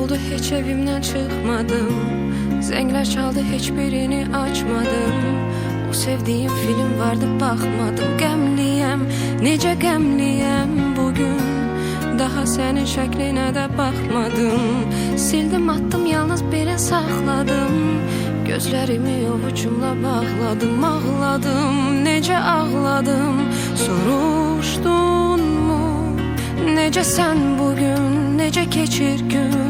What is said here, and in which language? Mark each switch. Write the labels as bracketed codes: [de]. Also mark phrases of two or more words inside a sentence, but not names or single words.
[tr] Hiç evimden çıkmadım, zengler çaldı hiçbirini açmadım. O sevdiğim film vardı bakmadım. [az] Gemliyem, nece gemliyem bugün. Daha senin şəklinə də baxmadım. Sildim attım yalnız belə saxladım. Gözlərimi ovucumla bağladım. Ağladım, necə ağladım. Soruşdun mu? Necə sən bugün, necə keçir gün?